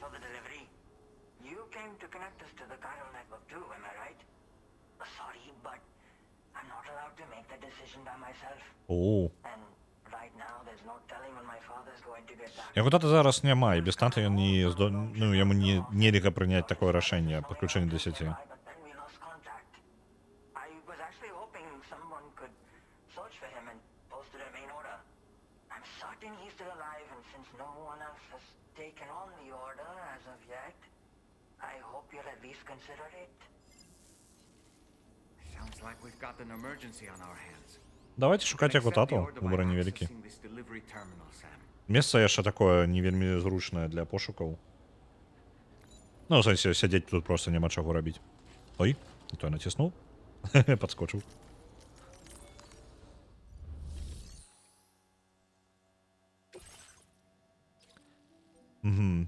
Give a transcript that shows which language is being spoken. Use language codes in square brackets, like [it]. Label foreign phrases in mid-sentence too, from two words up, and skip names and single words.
[en] delivery. You came to connect us to the chiral network too, am I right? Sorry, but I'm not allowed to make the decision by myself. [be] О, [en] And right now, there's no telling when my father's going to get back. [be] яго тата зараз няма, і без тата ён не ну, яму не нельга прыняць такое рашэнне падключэння да сеці. [en] But then we lost contact. I was actually hoping someone could search for him and post a remain order. I'm certain he's still alive, and since no one else has taken on the order as of yet, I hope you'll at least consider it. Sounds like we've got an emergency on our hands. [be] Давайте шукаць яго тату, выбор невялікі. Месца яшчэ такое не вельмі зручнае для пошукаў. Ну, ў сэнсе, сядзець тут проста няма чаго рабіць. Ой, і то я націснуў. Падскочыў. Угу.